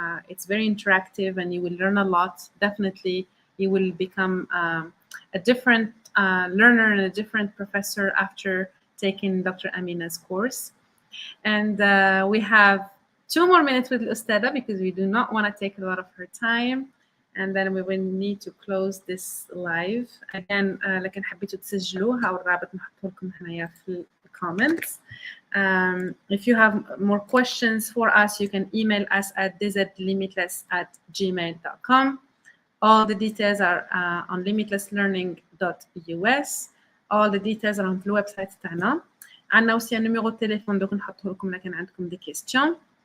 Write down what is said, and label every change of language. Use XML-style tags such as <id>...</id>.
<en>It's very interactive, and you will learn a lot. Definitely, you will become a different learner and a different professor after taking Dr. Amina's course. And we have 2 more minutes with Ustada because we do not want to take a lot of her time. And then we will need to close this live.</en> <ar>Again, لكن حبيتوا تسجلوها والرابط نحطه لكم هنا في</ar> <en>the comments. If you have more questions for us, you can email us at dzlimitless@gmail.com. All the details are on limitlesslearning.us. All the details are on the website</en> <ar>تاعنا. عندنا</ar> <fr>aussi un numéro de téléphone donc</fr> <ar>نحطه لكم لكن عندكم</ar> <fr>des questions.</fr>